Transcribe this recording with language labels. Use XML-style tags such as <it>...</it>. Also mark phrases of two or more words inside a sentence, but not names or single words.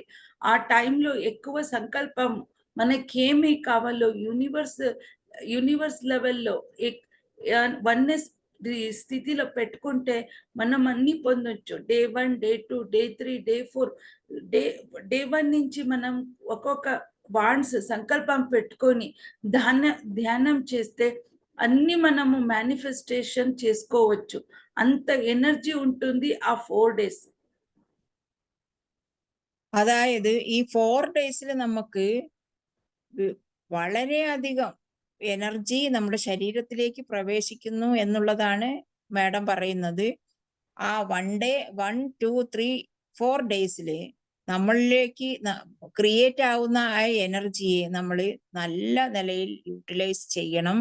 <te>ఆ టైంలో ఎక్కువ సంకల్పం మనకేమి కావాలో యూనివర్స్ లెవెల్‌లో వన్నెస్ స్థితిలో పెట్టుకుంటే మనం అన్నీ పొందొచ్చు.</te> <en>day 1, day 2, day 3, day 4 day day 1</en> <te>నుంచి మనం ఒక్కొక్క సంకల్పం పెట్టుకొని ధ్యానం చేస్తే అన్నీ మనము మేనిఫెస్టేషన్ చేసుకోవచ్చు. అంత ఎనర్జీ ఉంటుంది ఆ 4 ഡേയ്സ്.</te> <ml>അതായത് ഈ 4 ഡേയ്സിൽ നമുക്ക് വളരെയധികം എനർജി നമ്മുടെ ശരീരത്തിലേക്ക് പ്രവേശിക്കുന്നു എന്നുള്ളതാണ് മാഡം പറയുന്നത്. ആ 1 ഡേ 1, 2, 3, 4 ഡേയ്സില് നമ്മളിലേക്ക് ക്രിയേറ്റ് ആവുന്ന ആ എനർജിയെ നമ്മൾ നല്ല നിലയിൽ യൂട്ടിലൈസ് ചെയ്യണം.</ml>